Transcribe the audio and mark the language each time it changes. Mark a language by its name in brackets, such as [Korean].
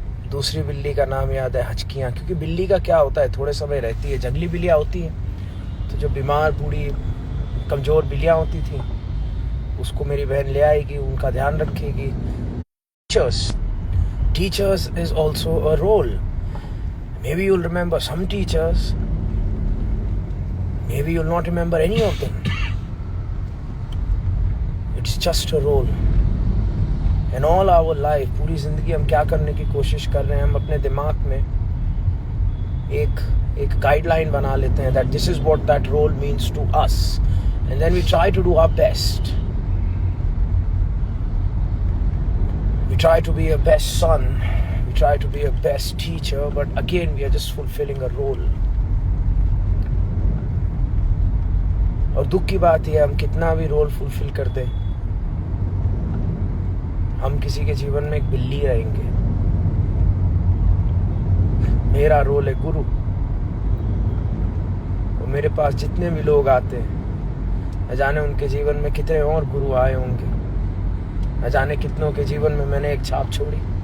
[Hindi] दूसरी बिल्ली का नाम याद है, हचकियाँ। क्योंकि बिल्ली का क्या होता है, थोड़े समय रहती है। जंगली बिल्लियाँ होती हैं तो जो बीमार बूढ़ी कमज़ोर बिल्लियाँ होती थी उसको मेरी बहन ले आएगी, उनका ध्यान रखेगी। [English] Teachers is also a role. Maybe you'll remember some teachers, maybe you'll not remember any of them. It's just a role. And all our life, [Hindi] पूरी ज़िंदगी हम क्या करने की कोशिश कर रहे हैं, हम अपने दिमाग में एक गाइडलाइन बना लेते हैं [English] that this is what that role means to us, and then we try to do our best. We try to be a best son, we try to be a best teacher, but again we are just fulfilling a role. [Hindi] और दुख की बात यह, हम कितना भी role fulfil कर दें, हम किसी के जीवन में एक बिल्ली रहेंगे। मेरा रोल है गुरु, और मेरे पास जितने भी लोग आते हैं, न जाने उनके जीवन में कितने और गुरु आए होंगे, न जाने कितनों के जीवन में मैंने एक छाप छोड़ी।